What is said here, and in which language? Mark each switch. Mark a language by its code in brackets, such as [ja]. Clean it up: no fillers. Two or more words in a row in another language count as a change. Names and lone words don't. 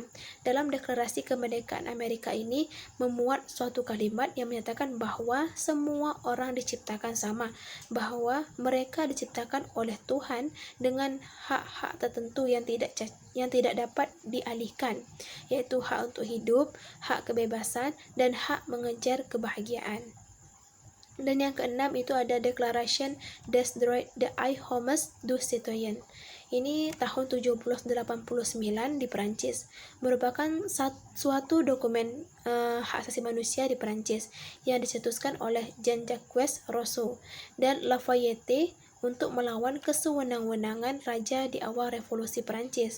[id] Dalam deklarasi kemerdekaan Amerika ini memuat suatu kalimat yang menyatakan bahwa semua orang diciptakan sama, bahwa mereka diciptakan oleh Tuhan dengan hak-hak tertentu yang tidak dapat dialihkan, yaitu hak untuk hidup, hak kebebasan, dan hak mengejar kebahagiaan. Dan yang keenam itu ada Declaration des droits de l'homme du citoyen. Ini tahun 1789 di Perancis, merupakan suatu dokumen hak asasi manusia di Perancis yang dicetuskan oleh Jean-Jacques Rousseau dan Lafayette untuk melawan kesewenang-wenangan raja di awal revolusi Perancis.